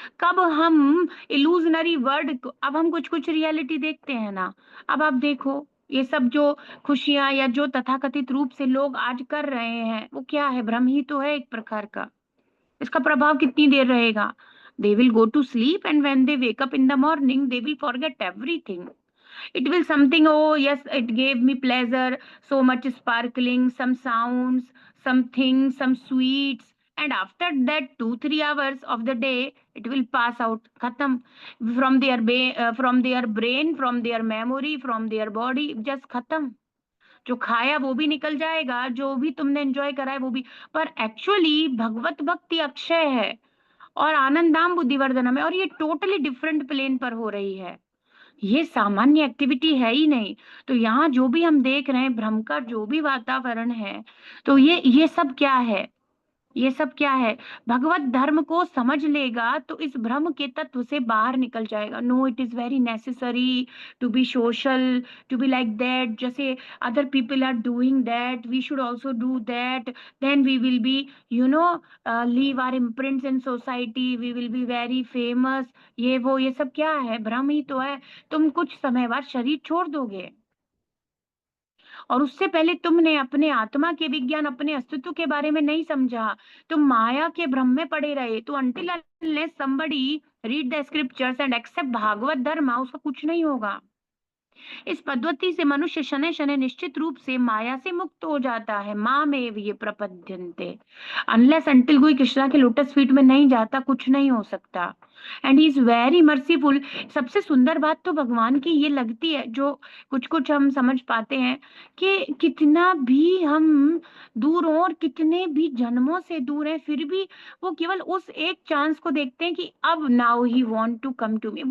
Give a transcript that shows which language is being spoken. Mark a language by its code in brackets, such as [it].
[hi] कब हम illusionary word को, अब हम कुछ कुछ रियलिटी देखते हैं ना। अब आप देखो, ये सब जो खुशियां या जो तथाकथित रूप से लोग आज कर रहे हैं, वो क्या है? भ्रम ही तो है एक प्रकार का। इसका प्रभाव कितनी देर रहेगा? [en] They will go to sleep and when they wake up in the morning they will forget everything. It will something, oh yes, it gave me pleasure, so much sparkling, some sounds, some things, some sweets, and after that 2 3 hours of the day it will pass out, khatam, from their from their brain, from their memory, from their body, just khatam. [hi] जो खाया वो भी निकल जाएगा, जो भी तुमने enjoy करा है वो भी। पर एक्चुअली भगवत भक्ति अक्षय है और आनंदाम बुद्धिवर्धनम है, और ये [en] totally different plane [hi] पर हो रही है। ये सामान्य एक्टिविटी है ही नहीं। तो यहाँ जो भी हम देख रहे हैं, भ्रम का जो भी वातावरण है, तो ये सब क्या है? ये सब क्या है? भगवत धर्म को समझ लेगा तो इस भ्रम के तत्व से बाहर निकल जाएगा। [en] No, it is very necessary to be social, to be like that, जैसे other people are doing that, we should also do that, then we will be, you know, leave our imprints in society, we will be very famous. [hi] ये वो, ये सब क्या है? भ्रम ही तो है। तुम कुछ समय बाद शरीर छोड़ दोगे, और उससे पहले तुमने अपने आत्मा के विज्ञान, अपने अस्तित्व के बारे में नहीं समझा। तुम माया के भ्रम में पड़े रहे। तो [en] until unless somebody read the scriptures and accept [hi] Bhagavat धर्म, उसका कुछ नहीं होगा। इस पद्धति से मनुष्य शनै शनै निश्चित रूप से माया से मुक्त हो जाता है। [sa] माँ में ये प्रपद्यन्ते, [en] unless until [hi] कोई कृष्णा के लोटस फीट में नहीं जाता, कुछ नहीं हो सकता। [en] And he is very merciful. [hi] सबसे सुंदर बात तो भगवान की ये लगती है, जो कुछ कुछ हम समझ पाते हैं, कि कितना भी हम दूर हो और कितने भी जन्मों से दूर हैं, फिर भी वो केवल उस एक चांस को देखते हैं कि अब [en] Now he want to come to me.